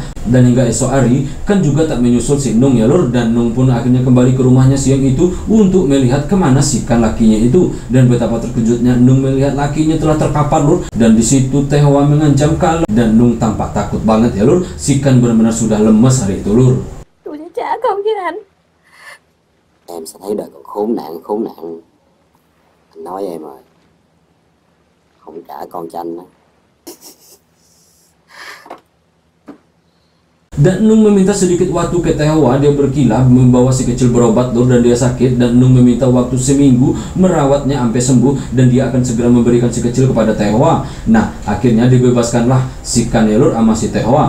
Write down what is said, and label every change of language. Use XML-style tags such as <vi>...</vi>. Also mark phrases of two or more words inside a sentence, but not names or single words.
<id>Dan hingga esok hari Kan juga tak menyusul si Nung ya lur. Dan Nung pun akhirnya kembali ke rumahnya siang itu untuk melihat kemana si Kan lakinya itu. Dan betapa terkejutnya Nung melihat lakinya telah terkapar lur. Dan di situ Tehwa mengancam kalau, dan Nung tampak takut banget ya lur. Si Kan benar-benar sudah lemes hari itu lur.</id> <vi>Tôi sẽ trả công với anh. Em sẽ thấy đời còn khốn nạn. Anh nói em rồi, không trả con cho anh đó.</vi> <id>Dan Nung meminta sedikit waktu ke Tehwa. Dia berkilah membawa si kecil berobat lur, dan dia sakit. Dan Nung meminta waktu seminggu merawatnya sampai sembuh, dan dia akan segera memberikan si kecil kepada Tehwa. Nah akhirnya dibebaskanlah si Kan ya lur sama si Tehwa.</id>